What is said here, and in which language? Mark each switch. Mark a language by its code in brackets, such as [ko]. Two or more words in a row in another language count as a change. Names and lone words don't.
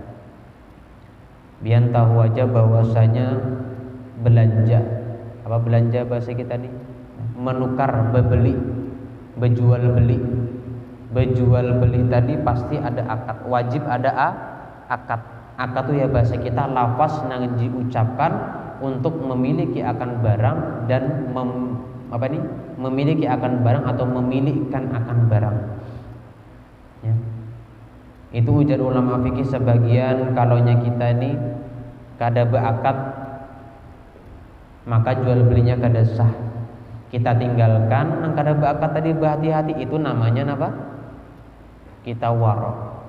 [id] Biar tahu aja bahwasanya belanja, apa belanja bahasa kita nih, menukar, beli, berjual beli tadi pasti ada akad, wajib ada akad. Akad itu ya bahasa kita lafaz nang diucapkan untuk memiliki akan barang dan memiliki akan barang atau memilihkan akan barang. Ya. Itu ujar ulama fikih sebagian, kalaunya kita ini kada berakad maka jual belinya kada sah. Kita tinggalkan nang kada berakad tadi, berhati-hati, itu namanya apa? Kita warok.